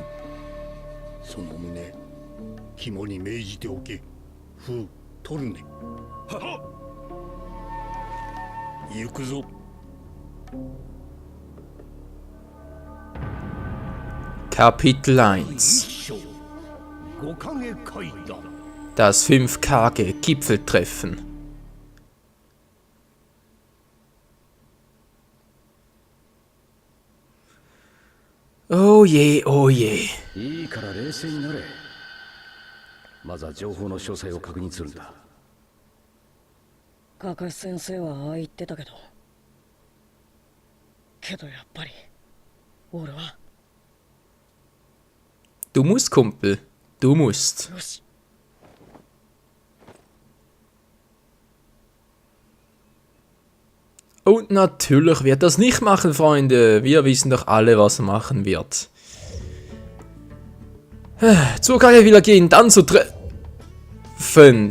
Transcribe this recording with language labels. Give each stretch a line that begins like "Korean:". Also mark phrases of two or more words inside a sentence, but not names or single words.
Japanese: その旨、肝に銘じておけ。風トルネ。はっ。行くぞ。
German: Kapitel 1.
Japanese: 五影階段。
German: Das 5-Kage Gipfeltreffen. Oh je, oh je.
Japanese: いいから冷静になれ。まずは情報の詳細を確認するんだ。カカシ先生はああ言ってたけどやっぱり俺は
German: Du musst, Kumpel. Du musst.
Japanese: よし。
German: Und natürlich wird das nicht machen, Freunde. Wir wissen doch alle, was er machen wird. Zur Kage will er gehen, dann zu treffen.